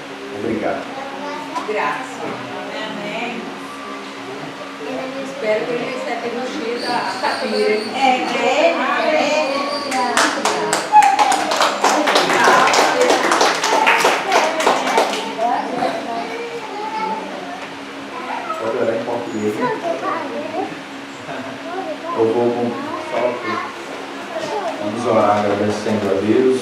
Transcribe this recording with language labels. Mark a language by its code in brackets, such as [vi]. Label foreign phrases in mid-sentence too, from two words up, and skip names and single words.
[pt] Obrigado. [it] Grazie. Amen. Spero che lei siate riuscita a capire. [pt] Pode orar em português, né? Eu vou com salto. Vamos orar agradecendo a Deus.